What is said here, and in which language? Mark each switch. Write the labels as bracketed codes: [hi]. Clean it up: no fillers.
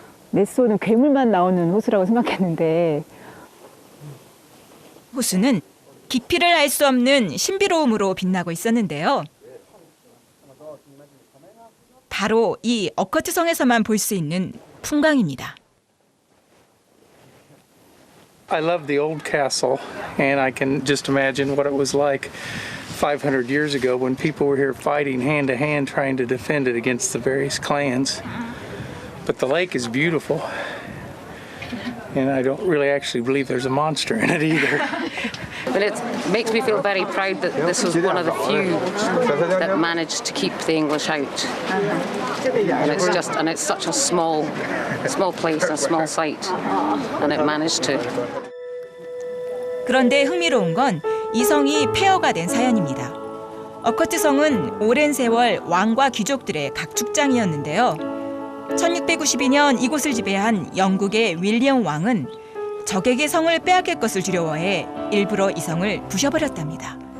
[ko] 네스호는 괴물만 나오는 호수라고 생각했는데 호수는 깊이를 알 수 없는 신비로움으로 빛나고 있었는데요. 바로 이 어커트 성에서만 볼 수 있는 풍광입니다. [en] I love the old castle, and I can just imagine what it was like 500 years ago when people were here fighting hand to hand trying to defend it against the various clans. But the lake is beautiful, and I don't really actually believe there's a monster in it either. But it makes me feel very proud that this was one of the few that managed to keep the English out. And it's such a small place and a small site, and it managed to. [ko] 그런데 흥미로운 건 이 성이 폐허가 된 사연입니다. 어커트 성은 오랜 세월 왕과 귀족들의 각축장이었는데요. 1692년 이곳을 지배한 영국의 윌리엄 왕은 적에게 성을 빼앗길 것을 두려워해 일부러 이 성을 부셔버렸답니다.